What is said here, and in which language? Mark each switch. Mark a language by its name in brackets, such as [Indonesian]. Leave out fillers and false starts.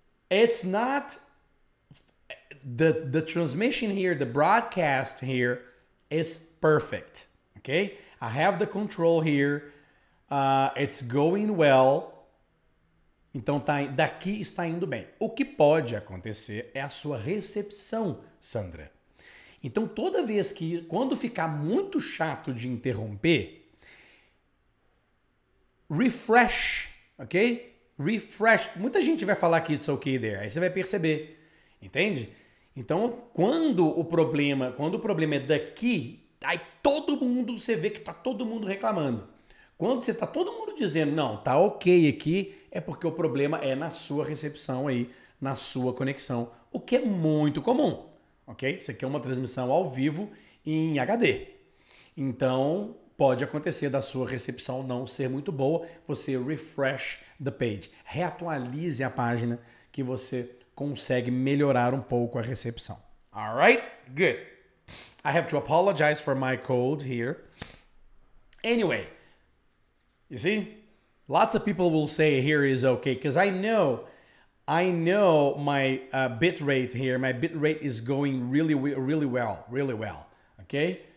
[English] It's not the transmission here, the broadcast here is perfect. Okay, I have the control here. It's going well. [Portuguese] Então daqui está indo bem. O que pode acontecer é a sua recepção, Sandra. Então toda vez que, quando ficar muito chato de interromper, refresh, ok? Refresh. Muita gente vai falar que [English] it's okay there. [Portuguese] Aí você vai perceber, entende? Então quando o problema é daqui, aí todo mundo, você vê que tá todo mundo reclamando. Quando você tá todo mundo dizendo, não, tá ok aqui, é porque o problema é na sua recepção aí, na sua conexão, o que é muito comum, ok? Isso aqui é uma transmissão ao vivo em HD. Então, pode acontecer da sua recepção não ser muito boa, você [English] refresh the page, [Portuguese] reatualize a página que você consegue melhorar um pouco a recepção. [English] Alright? Good. I have to apologize for my cold here. Anyway, you see? Lots of people will say here is okay, because I know my bit rate here, my bit rate is going really well, okay?